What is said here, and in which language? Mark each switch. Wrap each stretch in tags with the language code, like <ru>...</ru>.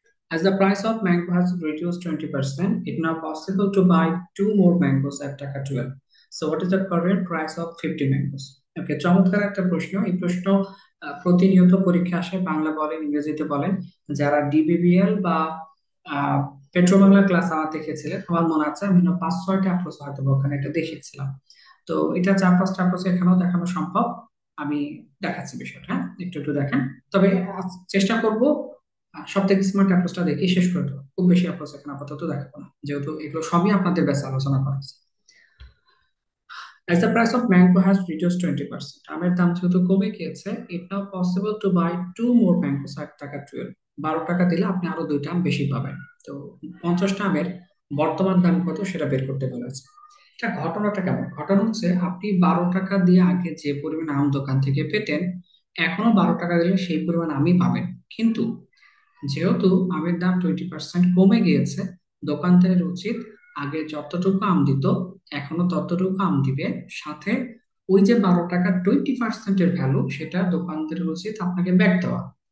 <en>As the price of mango has reduced 20%, it now possible to buy two more mangoes at Taka 12. So what is the current price of 50 mangoes?</en> <bn>Okay, চমৎকার একটা প্রশ্ন। এই প্রশ্ন প্রতিনিয়ত পরীক্ষা আসে, বাংলা বলেন, ইংরেজিতে বলেন। যারা ডিবিবিএল বা পেট্রো বাংলা ক্লাস আমার দেখেছিলেন, আমার মনে আছে আমি 5-6টা অ্যাপ্রোচ হয়তো বা ওখানে এটা দেখেছিলাম। তো এটা 4-5টা অ্যাপ্রোচ এখানেও দেখানো সম্ভব। আমি দেখাচ্ছি বিষয়টা, হ্যাঁ, একটু একটু দেখেন। তবে চেষ্টা করব সব থেকে স্মার্ট অ্যাপ্রোচটা দেখে শেষ করে দেবো। খুব বেশি অ্যাপ্রোচ এখন আপাতত দেখাবো না, যেহেতু এগুলো সবই আপনাদের ব্যাচে আলোচনা করা হয়েছে।</bn> <en>As the price of mango has reduced 20%,</en> <bn>আমের দাম যেহেতু কমে গিয়েছে,</bn> <en>it now possible to buy two more mangoes at taka 12।</en> <bn>12 টাকা দিলে আপনি আরো 2টা আম বেশি পাবেন। তো 50টা আমের বর্তমান দাম কত সেটা বের করতে বলেছে। এটা ঘটনাটা কেমন? ঘটনা হচ্ছে, আপনি 12 টাকা দিয়ে আগে যে পরিমাণ আম দোকান থেকে পেতেন, এখনো 12 টাকা দিলে সেই পরিমাণ আমই পাবেন। কিন্তু যেহেতু আমের দাম 20% কমে গিয়েছে, দোকানদারের উচিত আগে যতটুকু আম দিত এখনো ততটুকু আম দিবে, সাথে ওই যে 12 টাকার 20%-এর ভ্যালু, সেটা দোকানদারের উচিত আপনাকে ব্যাক দেওয়া।</bn>